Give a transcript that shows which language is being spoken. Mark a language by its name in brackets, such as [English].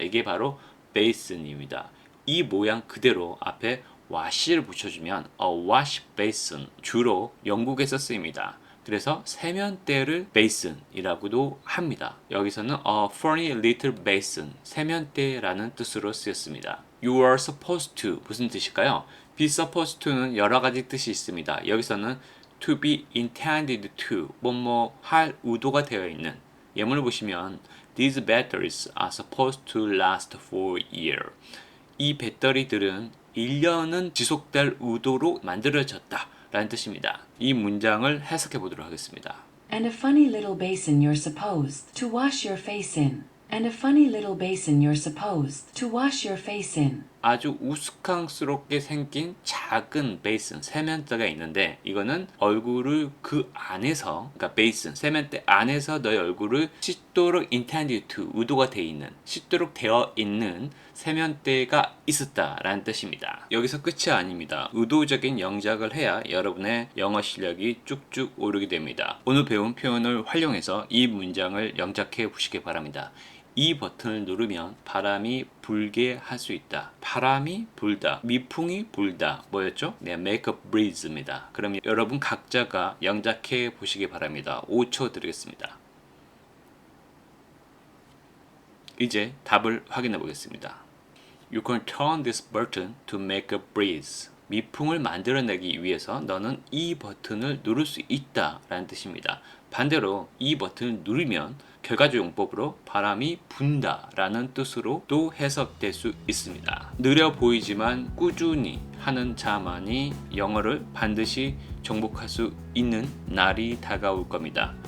[Korean] 이게 바로 베이슨입니다. 이 모양 그대로 앞에 wash를 붙여주면 [English] a wash basin, [Korean] 주로 영국에서 쓰입니다. 그래서 세면대를 basin이라고도 합니다. 여기서는 [English] a funny little basin, [Korean] 세면대라는 뜻으로 쓰였습니다. [English] You are supposed to, [Korean] 무슨 뜻일까요? [English] be supposed to [Korean] 는 여러 가지 뜻이 있습니다. 여기서는 [English] to be intended to, [Korean] 뭐뭐 할 의도가 되어 있는, 예문을 보시면 [English] These batteries are supposed to last for a year. [Korean] 이 배터리들은 1년은 지속될 의도로 만들어졌다 라는 뜻입니다. 이 문장을 해석해 보도록 하겠습니다. [English] And a funny little basin you're supposed to wash your face in. And a funny little basin you're supposed to wash your face in. [Korean] 아주 우스꽝스럽게 생긴 작은 베이슨, 세면대가 있는데 이거는 얼굴을 그 안에서, 그러니까 베이슨, 세면대 안에서 너의 얼굴을 씻도록 [English] intended to, [Korean] 의도가 되어 있는, 씻도록 되어 있는 세면대가 있었다라는 뜻입니다. 여기서 끝이 아닙니다. 의도적인 영작을 해야 여러분의 영어 실력이 쭉쭉 오르게 됩니다. 오늘 배운 표현을 활용해서 이 문장을 영작해 보시기 바랍니다. 이 버튼을 누르면 바람이 불게 할 수 있다. 바람이 불다. 미풍이 불다. 뭐였죠? 네, [English] make a breeze [Korean] 입니다. 그럼 여러분 각자가 영작해 보시기 바랍니다. 5초 드리겠습니다. 이제 답을 확인해 보겠습니다. [English] You can turn this button to make a breeze. [Korean] 미풍을 만들어내기 위해서 너는 이 버튼을 누를 수 있다 라는 뜻입니다. 반대로 이 버튼을 누르면 결과적 용법으로 바람이 분다 라는 뜻으로 또 해석될 수 있습니다. 느려 보이지만 꾸준히 하는 자만이 영어를 반드시 정복할 수 있는 날이 다가올 겁니다.